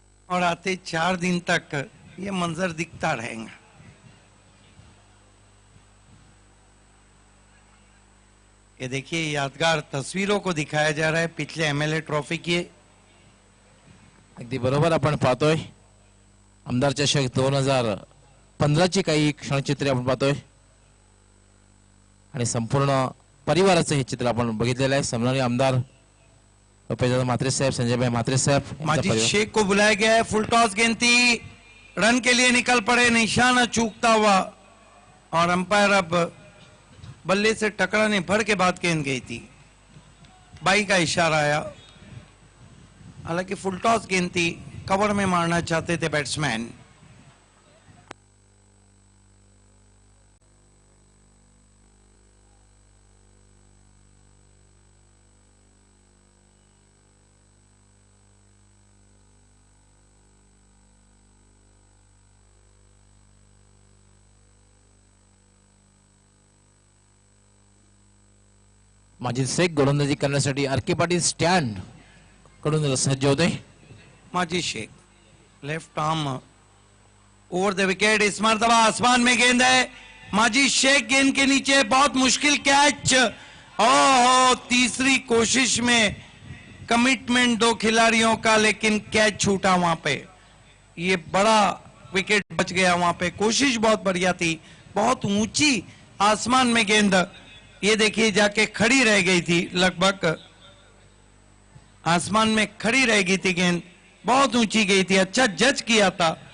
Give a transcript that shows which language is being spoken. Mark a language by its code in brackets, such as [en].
[hi] और आते 4 दिन तक ये मंजर दिखता रहेगा। ये देखिए यादगार तस्वीरों को दिखाया जा रहा है पिछले एमएलए ट्रॉफी की। [mr] अगदी बरोबर आपण पाहतोय आमदार चषक 2015 ची काही क्षणचित्रे आपण पाहतोय आणि संपूर्ण परिवाराचं हे चित्र आपण बघितलेलं आहे. सम्माननीय आमदार रुपेशदादा म्हात्रे साहेब, संजय भाई म्हात्रे साहेब, [hi] माजी शेख को बुलाया गया है। फुल टॉस गेंद थी, रन के लिए निकल पड़े, निशाना चूकता हुआ और अंपायर अब बल्ले से टकराने भर के बाद गेंद गई थी। बाई का इशारा आया, हालांकि फुल टॉस गेंद थी, कवर में मारना चाहते थे बैट्समैन। [mr] माजी शेख गोलंदाजी करण्यासाठी आर.के. पाटील स्टँड कडून सज्ज होते. [en] माजी Shaikh left arm over the wicket. [hi] इस मरतबा आसमान में गेंद है, माजिद शेख गेंद के नीचे, बहुत मुश्किल कैच। ओह, तीसरी कोशिश में कमिटमेंट दो खिलाड़ियों का, लेकिन कैच छूटा वहां पे। ये बड़ा विकेट बच गया वहां पे, कोशिश बहुत बढ़िया थी, बहुत ऊंची आसमान में गेंद, ये देखिए जाके खड़ी रह गई थी, लगभग आसमान में खड़ी रह गई थी गेंद, बहुत ऊंची गई थी, अच्छा जज किया था।